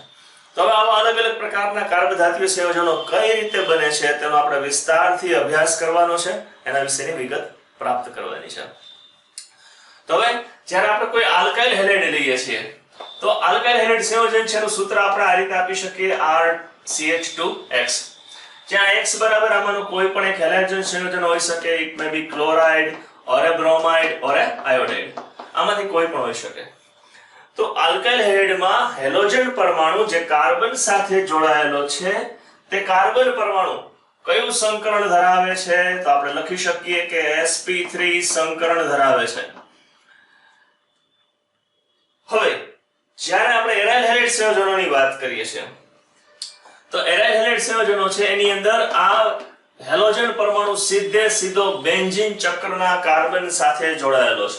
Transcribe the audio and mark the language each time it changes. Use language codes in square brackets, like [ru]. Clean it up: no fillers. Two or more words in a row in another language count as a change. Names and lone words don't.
[gu] તો હવે આવા અલગ અલગ પ્રકારના કાર્બધાત્વીય સંયોજનો કઈ રીતે બને છે તેનો આપણે વિસ્તારથી અભ્યાસ કરવાનો છે, એના વિશેની વિગત પ્રાપ્ત કરવાની છે. તો હવે જ્યારે આપણે કોઈ આલ્કાઇલ હેલાઇડ લઈએ છીએ તો આલ્કાઇલ હેલાઇડ સંયોજન છે એનું સૂત્ર આપણે આ રીતે આપી શકીએ RCH2X, જ્યાં X બરાબર આમાંનું કોઈ પણ એક હેલાઇડ્રોજન સંયોજન હોઈ શકે. [en] it may be chloride or a bromide or a iodide, [gu] આમાંથી કોઈ પણ હોઈ શકે. તો આલ્કાઇલ હેલાઇડમાં હેલોજન પરમાણુ જે કાર્બન સાથે જોડાયેલો છે તે કાર્બન પરમાણુ કયું સંકરણ ધરાવે છે તો આપણે લખી શકીએ કે sp3 સંકરણ ધરાવે છે. હવે જ્યારે આપણે એરાઇલ હેલાઇડ સંયોજનોની વાત કરીએ છીએ તો એરાઇલ હેલાઇડ સંયોજનો છે એની અંદર આ હેલોજન પરમાણુ સીધો બેન્ઝીન ચક્રના કાર્બન સાથે જોડાયેલો છે.